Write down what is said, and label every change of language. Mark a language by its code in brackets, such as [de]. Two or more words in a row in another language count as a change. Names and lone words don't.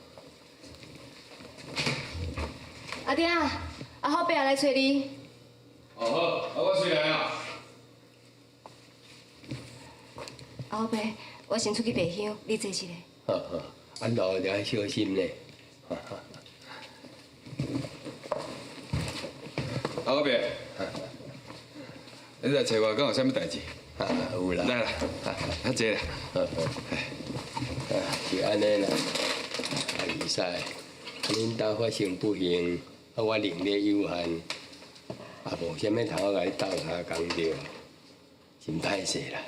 [nan] 阿爹啊，阿好伯来找你。哦好，我出来啊。阿好伯，我先出去卖香，你坐一下。好好，路就要小心咧。阿伯，你来找我，敢有啥物代志？有啦。来啦，较济啦。是安尼啦，二嫂，恁兜发生不幸，我能力有限，无啥物头甲你斗相共着，真歹势啦。